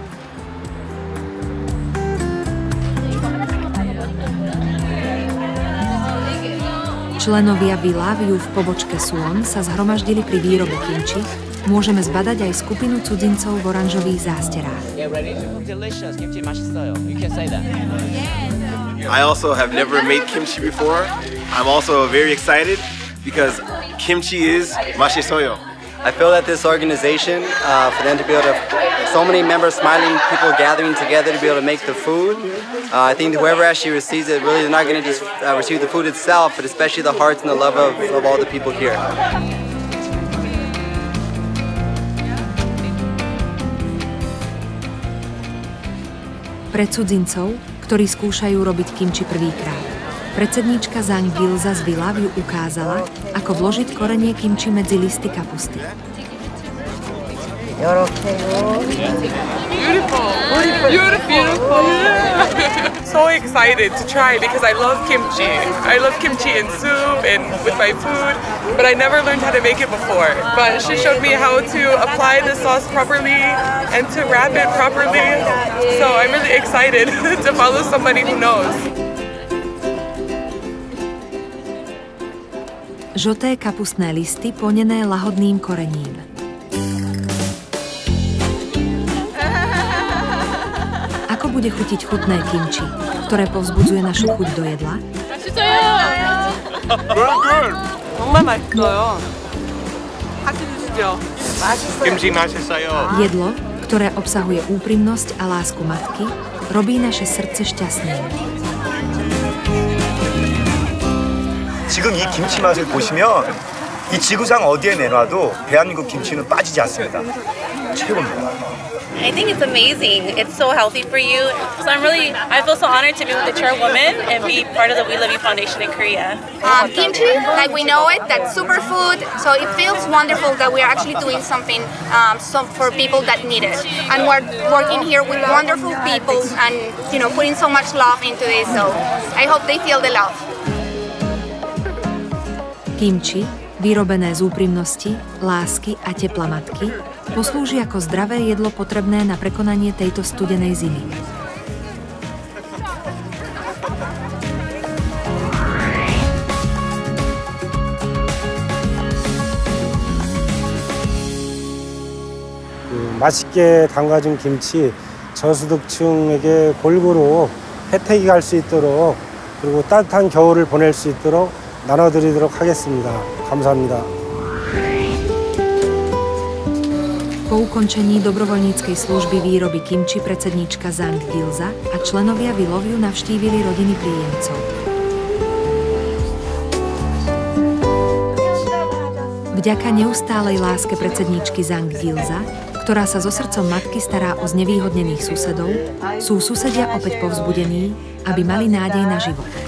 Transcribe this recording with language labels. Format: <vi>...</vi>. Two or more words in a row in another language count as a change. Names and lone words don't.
<sk>Členovia We Love You v pobočke Suwon sa zhromaždili pri výrobe kimči. Môžeme zbadať aj skupinu cudzincov v oranžových zásterách.</sk> <en>I also have never made kimchi before. I'm also very excited because kimchi is mashisoyo. I feel that this organization, for them to be able to, so many members smiling, people gathering together to be able to make the food, I think whoever actually receives it, really they're not going to just receive the food itself, but especially the hearts and the love of all the people here.</en> <sk>Pre cudzincov, ktorí skúšajú robiť kimči prvýkrát, predsedníčka Zhang Gilza z We Love You ukázala, ako vložiť korenie kimči medzi listy kapusty.</sk> <en>So excited to try because I love kimchi. I love kimchi in soup and with my food, but I never learned how to make it before. But she showed me how to apply the sauce properly and to wrap it properly. So I'm really excited to follow somebody who knows.</en> <sk>Žlté kapustné listy ponené lahodným korením. Ako bude chutiť chutné kimči, ktoré povzbudzuje našu chuť do jedla?</sk> <ko>정말 맛있어요. 같이 드시죠. Kimchi 맛있어요.</ko> <sk>Jedlo, ktoré obsahuje úprimnosť a lásku matky, robí naše srdce šťastným.</sk> <ko>지금 이 김치 맛을 보시면 이 지구상 어디에 내놔도 대한민국 김치는 빠지지 않습니다. 최고입니다.</ko> <en>I think it's amazing. It's so healthy for you. So I feel so honored to be with the chairwoman and be part of the We Love You Foundation in Korea. Kimchi, like we know it, that's superfood. So it feels wonderful that we are actually doing something for people that need it. And we're working here with wonderful people and putting so much love into this. So I hope they feel the love.</en> <sk>Kimči, vyrobené z úprimnosti, lásky a tepla matky, poslúži ako zdravé jedlo potrebné na prekonanie tejto studenej zimy.</sk> <ko>맛있게 담가진 김치 저소득층에게 골고루 혜택이 갈 수 있도록 그리고 따뜻한 겨울을 보낼 수 있도록 나눠드리도록 하겠습니다. 감사합니다.</ko> <sk>Po ukončení dobrovoľníckej služby výroby kimči predsedníčka Zhang Gilza a členovia We Love You navštívili rodiny príjemcov. Vďaka neustálej láske predsedníčky Zhang Gilza, ktorá sa so srdcom matky stará o znevýhodnených susedov, sú susedia opäť povzbudení, aby mali nádej na život.</sk>